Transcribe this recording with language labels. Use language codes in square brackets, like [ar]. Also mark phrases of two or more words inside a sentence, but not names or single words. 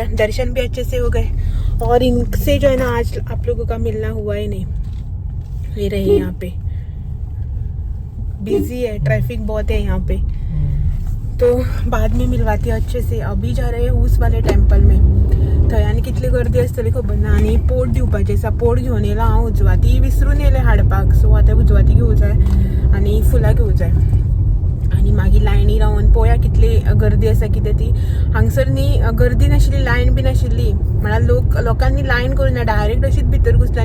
[hi] दर्शन भी अच्छे से हो गए और इनसे जो है ना आज आप लोगों का मिलना हुआ ही नहीं। ये रहे यहाँ पे बिजी है, ट्रैफिक बहुत है यहाँ पे, तो बाद में मिलवाती अच्छे से। अभी जा रहे हैं उस वाले टेम्पल में। [kok] थंय कितली गर्दी असतली खबर ना। आणि पोट दिवपाचें आसा, पोट घेवन येयला हांव उजवाती, विसरून येयलें हाडपाक। सो आतां उजवाती घेवं जाय आनी फुलां घेवं जाय आनी मागीर लायनी रावन पळोवया कितली गर्दी आसा कितें ती। हांगसर न्ही गर्दी नाशिल्ली, लायन बी नाशिल्ली, म्हळ्यार लोकांनी लायन करुना, डायरेक्ट अशीच भितर घुसली।